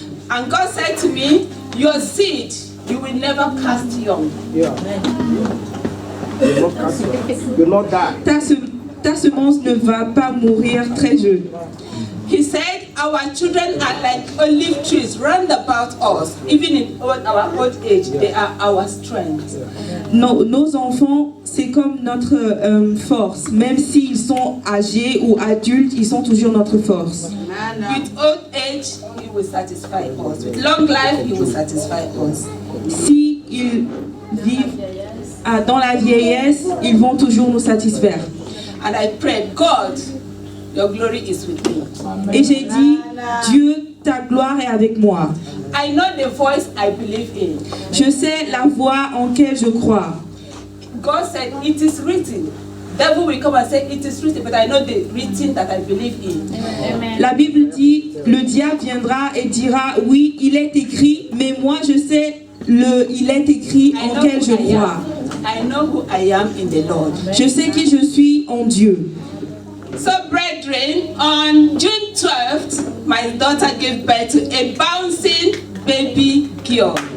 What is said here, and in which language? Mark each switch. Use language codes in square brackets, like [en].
[en] And God said to me, your seed, you will never cast young. Yeah. You'll not die. [fr] Ta semence ne va pas mourir très jeune. [en] He said, our children are like olive trees round about us. Even in our old age, they are our strength. [fr] Nos enfants, c'est comme notre force. Même s'ils sont âgés ou adultes, ils sont toujours notre force. [en] With old age, He will satisfy us. With long life, He will satisfy us. [fr] Si ils vivent dans la vieillesse, ils vont toujours nous satisfaire. [en] And I prayed, God, your glory is with me. [fr] Et j'ai dit, Dieu, ta gloire est avec moi. [en] I know the voice I believe in. [fr] Je sais la voix en laquelle je crois. [en] God said, it is written. Devil will come and say, it is written, but I know the written that I believe in. Amen. [fr] La Bible dit, le diable viendra et dira, oui, il est écrit, mais moi je sais il est écrit en lequel je crois. [en] I know who I am in the Lord. [fr] Je sais qui je suis en Dieu. [en] So, brethren, on June 12th, my daughter gave birth to a bouncing baby girl.